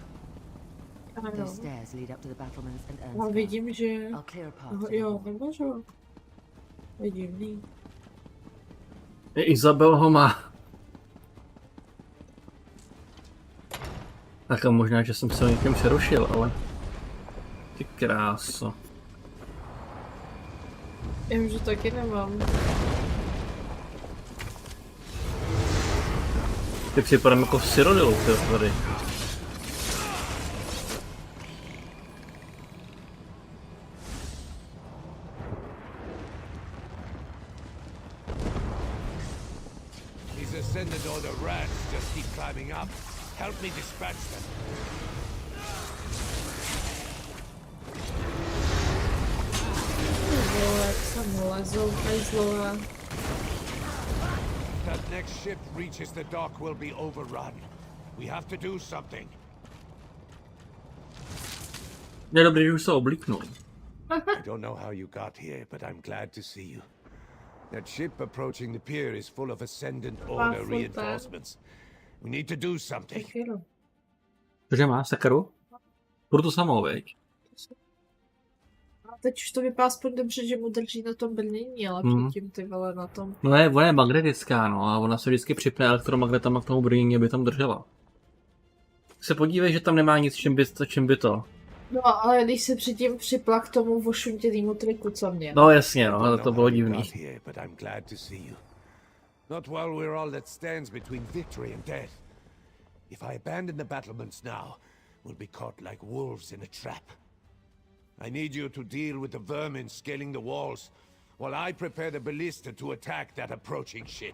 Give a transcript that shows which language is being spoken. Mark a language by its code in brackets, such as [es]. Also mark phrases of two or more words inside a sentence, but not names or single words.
[cs] Ano. [en] Those stairs lead up to the battlements and urns. [cs] No, vidím, že... [en] I'll clear a path to the [cs] Jo, [en] hall. [cs] nebo že? Je divný. Izabel ho má. Tak a možná, že jsem se o někým přerušil, ale... Ty kráso. Já už to taky nemám. Ty připadám jako v Cyrodilu, tady. [en] These Ascendant Order rats just keep climbing up. Help me dispatch them. [cs] Vole, jak sem lezou, hajzlové. [en] That next ship reaches the dock will be overrun. We have to do something. [cs] Je dobrý, že už se oblíknul. [en] I don't know how you got here, but I'm glad to see you. That ship approaching the pier is full of Ascendant Order reinforcements. We need to do something. [cs] Cože má, sekeru? Budu to samou, veď? A teď už to vypadá aspoň dobře, že mu drží na tom brnění, ale předtím ty vole na tom. No ona je magnetická, no, a ona se vždycky připne elektromagnetama k tomu brnění, aby tam držela. Se podívej, že tam nemá nic, čím by to. No, ale když se předtím připla k tomu vošuntělýmu triku, co mě. No jasně, no, ale to bylo divný. [en] Not while we're all that stands between victory and death. If I abandon the battlements now, we'll be caught like wolves in a trap. I need you to deal with the vermin scaling the walls, while I prepare the ballista to attack that approaching ship.